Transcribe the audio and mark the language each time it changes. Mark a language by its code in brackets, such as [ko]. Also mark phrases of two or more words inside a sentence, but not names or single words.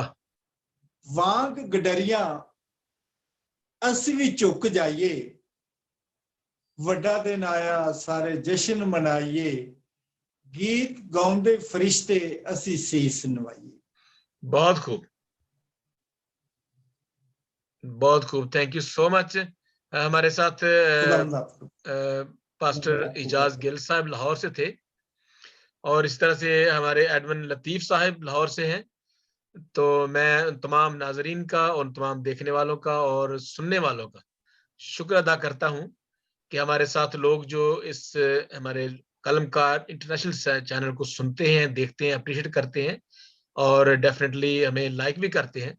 [pa] ਵਾਂਗ ਗਡਰੀਆ ਅਸੀ ਭੀ ਝੁਕ ਜਾਈਏ, ਵੱਡਾ ਦਿਨ ਆਇਆ ਸਾਰੇ ਜਸ਼ਨ ਮਨਾਈਏ, ਗੀਤ ਗਾਉਂਦੇ ਫ਼ਰਿਸ਼ਤੇ ਅਸੀ ਸੀਸ ਨਿਵਾਈਏ। [ur] بہت خوب، بہت خوب, [en] Thank you so much. [ur] ہمارے ساتھ پاسٹر اعجاز گل صاحب لاہور سے تھے، اور اس طرح سے ہمارے ایڈون لطیف صاحب لاہور سے ہیں. تو میں تمام ناظرین کا اور تمام دیکھنے والوں کا اور سننے والوں کا شکر ادا کرتا ہوں کہ ہمارے ساتھ لوگ جو اس ہمارے قلمکار انٹرنیشنل چینل کو سنتے ہیں، دیکھتے ہیں، اپریشیئٹ کرتے ہیں اور ڈیفینیٹلی ہمیں لائک بھی کرتے ہیں.